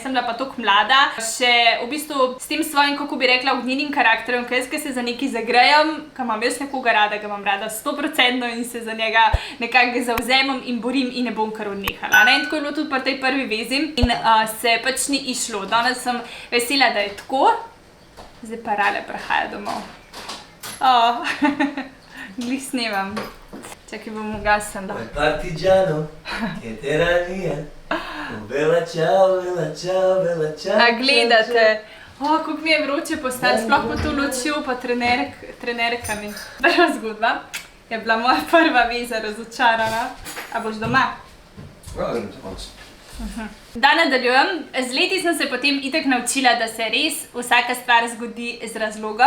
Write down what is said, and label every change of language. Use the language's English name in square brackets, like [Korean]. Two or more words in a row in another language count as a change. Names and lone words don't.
[Slovenian] Sem bila pa toliko mlada, še v bistvu s tem svojim, kako bi rekla, ognjenim karakterom, ker se za nekaj zagrejem, ker imam jaz nekoga rada, ga imam rada 100% in se za njega nekako zavzemam in borim in ne bom kar odnehala, ne? In tako je bilo tudi pri tej prvi vezi in se pač ni išlo. Danes sem vesela, da je tako. Zdaj pa Rale prihaja domov. Glih snemam. Čakaj, bom ugasnila. [Italian] Partigiano, che tiranija. Bella ciao, bella ciao, bella ciao. [Slovenian] A gledate? Kako mi je vroče postalo, sploh pa to lučjo pa trenerkami. Prva zgodba je bila moja prva veza razočarana. A boš doma? Ja, grem se konc. Da nadaljujem, z leti sem se potem itak naučila, da se res vsaka stvar zgodi z razlogom.